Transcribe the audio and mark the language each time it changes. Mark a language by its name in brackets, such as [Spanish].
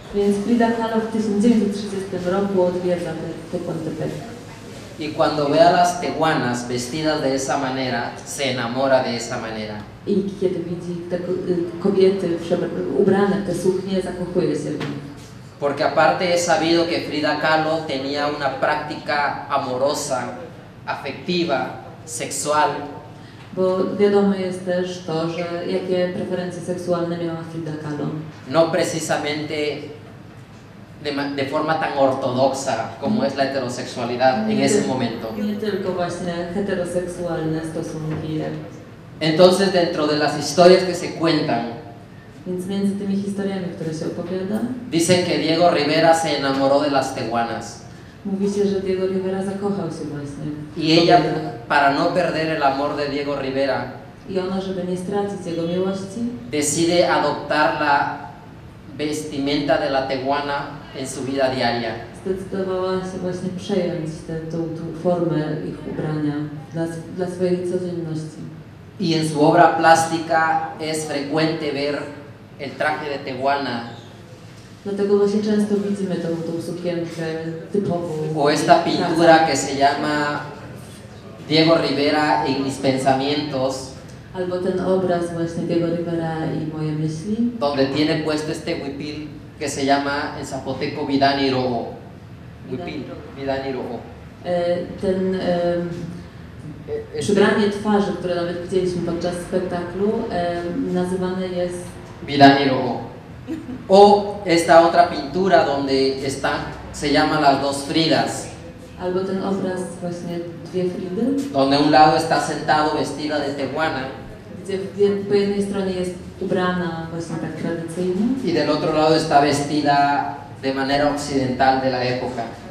[Polish] Więc Frida Kahlo w 1930 roku odwiedza Tehuantepec. [Spanish] Y cuando ve a las tehuanas vestidas de esa manera, se enamora de esa manera. [Polish] I kiedy widzi te kobiety ubrane w te suknie, zakochuje się w nich. [Spanish] Porque aparte es sabido que Frida Kahlo tenía una práctica amorosa, afectiva, sexual. [Polish] Bo wiadome jest też to, że jakie preferencje seksualne miała Frida Kahlo. [Spanish] No precisamente de forma tan ortodoxa como es la heterosexualidad en ese momento. [Polish] Nie tylko właśnie heteroseksualne stosunki. [Spanish] Entonces, dentro de las historias que se cuentan, [Polish] Więc między tymi historiami, które się opowiada, [Spanish] dicen que Diego Rivera se enamoró de las tehuanas. [Polish] mówi się, że Diego Rivera zakochał się właśnie. [Spanish] Y ella, para no perder el amor de Diego Rivera, [Polish] I ona, żeby nie stracić jego miłości, [Spanish] decide adoptar la vestimenta de la tehuana en su vida diaria. [Polish] zdecydowała się właśnie przejąć tą formę ich ubrania dla swojej codzienności. [Spanish] Y en su obra plástica es frecuente ver el traje de tehuana [Polish] Dlatego właśnie często widzimy tą sukienkę typową. [Spanish] o esta pintura que se llama Diego Rivera en mis pensamientos, [Polish] Albo ten obraz właśnie Diego Rivera i moje myśli, [Spanish] donde tiene puesto este huipil que se llama en zapoteco Vidani Rojo. Huipil, Vidani Rojo. [Polish] ten przybranie twarzy, które nawet widzieliśmy podczas spektaklu, nazywane jest Vidani Rojo. [Spanish] O esta otra pintura donde están, se llama las dos Fridas, [Polish] albo ten obraz właśnie dwie Fridy, [Spanish] donde un lado está sentado vestida de tehuana [Polish] gdzie po jednej stronie jest ubrana właśnie tak tradycyjnie, [Spanish] y del otro lado está vestida de manera occidental de la época.